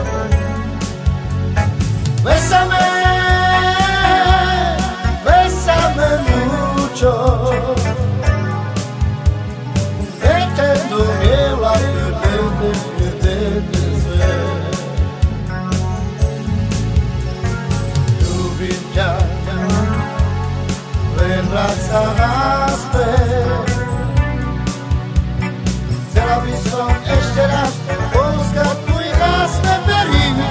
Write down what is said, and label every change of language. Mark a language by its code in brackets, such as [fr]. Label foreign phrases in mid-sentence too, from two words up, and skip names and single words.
[es] Bésame, bésame mucho, que tengo miedo a perderte, perderte de fe. [sk] Ľúbim ťa, len vráť sa naspäť. Chcela by som ešte raz pouskať tvoje krásne pery.